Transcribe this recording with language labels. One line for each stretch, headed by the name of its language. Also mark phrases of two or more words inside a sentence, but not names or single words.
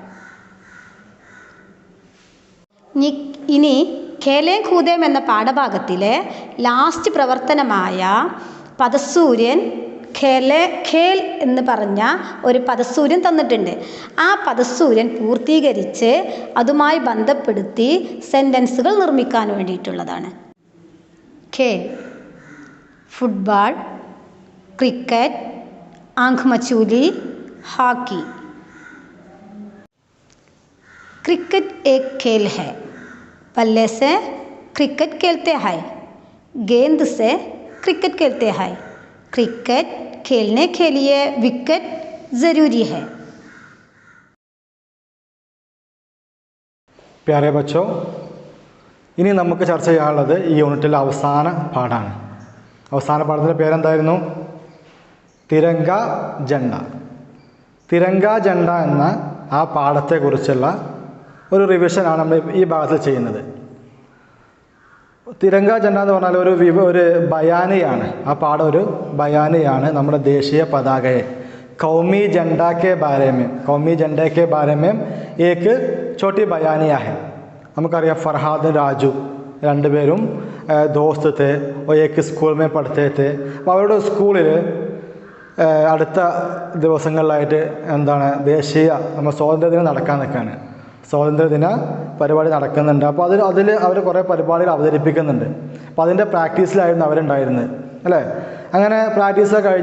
Malayalam: ഇനി ഖേലേം കൂദേം എന്ന പാഠഭാഗത്തിലെ ലാസ്റ്റ് പ്രവർത്തനമായ പദസൂര്യൻ ഖേൽ എന്ന് പറഞ്ഞ ഒരു പദസൂര്യൻ തന്നിട്ടുണ്ട്. ആ പദസൂര്യൻ പൂർത്തീകരിച്ച് അതുമായി ബന്ധപ്പെടുത്തി സെൻറ്റൻസുകൾ നിർമ്മിക്കാൻ വേണ്ടിയിട്ടുള്ളതാണ്.
Hindi: खेल, फ़ुटबॉल, क्रिकेट, आँख मिचौली, हॉकी. क्रिकेट एक खेल है. बल्ले से क्रिकेट खेलते हैं, गेंद से क्रिकेट खेलते हैं. क्रिकेट खेलने के लिए विकेट ज़रूरी है. प्यारे बच्चो,
Malayalam: ഇനി നമുക്ക് ചർച്ച ചെയ്യാനുള്ളത് ഈ യൂണിറ്റിലെ അവസാന പാഠമാണ്. അവസാന പാഠത്തിൻ്റെ പേരെന്തായിരുന്നു? തിരങ്ക ജണ്ട. തിരങ്ക ജണ്ട എന്ന ആ പാഠത്തെക്കുറിച്ചുള്ള ഒരു റിവിഷനാണ് നമ്മൾ ഈ ഭാഗത്തിൽ ചെയ്യുന്നത്. തിരങ്ക ജണ്ട എന്ന് പറഞ്ഞാൽ ഒരു ബയാനിയാണ്. ആ പാഠം ഒരു ബയാനിയാണ് നമ്മുടെ ദേശീയ പതാകയെ.
Hindi: क़ौमी झंडा के बारे में एक छोटी बयानिया है.
Malayalam: നമുക്കറിയാം ഫർഹാദ് രാജു രണ്ടുപേരും
Hindi: ദോസ്ത് थे और एक स्कूल में पढ़ते थे.
Malayalam: അപ്പോൾ അവരുടെ സ്കൂളിൽ അടുത്ത ദിവസങ്ങളിലായിട്ട് എന്താണ് നമ്മൾ സ്വാതന്ത്ര്യദിനം നടക്കാൻ നിൽക്കുകയാണ്. സ്വാതന്ത്ര്യദിന പരിപാടി നടക്കുന്നുണ്ട്. അപ്പോൾ അതിൽ അവർ കുറേ പരിപാടികൾ അവതരിപ്പിക്കുന്നുണ്ട്. അപ്പോൾ അതിൻ്റെ പ്രാക്ടീസിലായിരുന്നു അവരുണ്ടായിരുന്നത്. അല്ലേ? അങ്ങനെ പ്രാക്ടീസൊക്കെ കഴിഞ്ഞു.